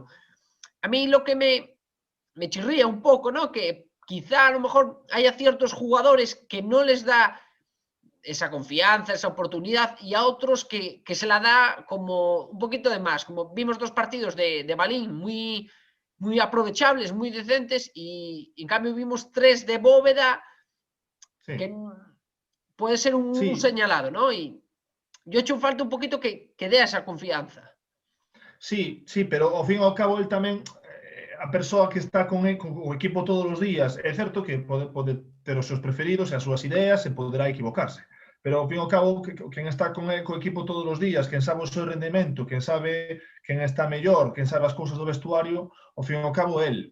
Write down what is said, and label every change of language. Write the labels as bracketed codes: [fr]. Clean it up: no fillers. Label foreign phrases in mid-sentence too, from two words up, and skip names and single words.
[es] A mí lo que me chirría un poco, ¿no?, que quizá a lo mejor haya ciertos jugadores que no les da esa confianza, esa oportunidad, y a otros que se la da como un poquito de más. Como vimos 2 partidos de Balín muy, muy aprovechables, muy decentes, y en cambio vimos 3 de Bóveda, sí, que puede ser un señalado, ¿no? Y yo echo falta un poquito que dé esa confianza. [gl] Sí, sí, pero ao fin e ao cabo el tamén a persoa que está con o equipo todos os días, é certo que pode ter os seus preferidos e as súas ideas e poderá equivocarse, pero ao fin e ao cabo quen está con o equipo todos os días, quen sabe o seu rendemento, quen sabe quen está mellor, quen sabe as cousas do vestuario, ao fin e ao cabo el.